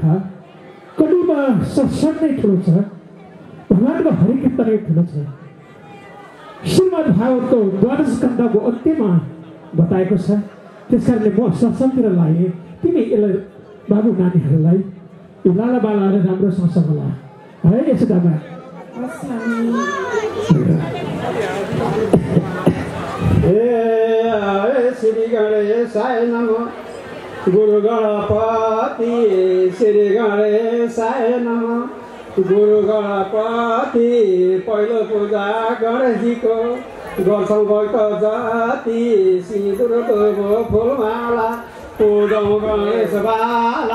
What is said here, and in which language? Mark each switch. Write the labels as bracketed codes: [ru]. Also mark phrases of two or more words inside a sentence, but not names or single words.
[ne] कलिमा सत्संग नै ठुलो छ, भगवानको हरिकीर्तन नै ठुलो छ। श्रीमद् भागवतको 12 स्कन्धको अन्त्यमा बताएको छ। त्यसकारणले म सत्संगतिर लागेँ। तिमी यसलाई बाबु नानीहरूलाई यो लाला बालाहरू राम्रोसँग सम्हाला है यशोदामा। [sa] श्री गणेशाय नमः। गुरु गणपति श्री गणेशाय नमः। [ne] गुरु गणपति पहिलो पूजा गणेशजीको गर्छौँ भक्त जाति। सिन्दुर दुबो फुलमाला पूजौँ गणेश बाला।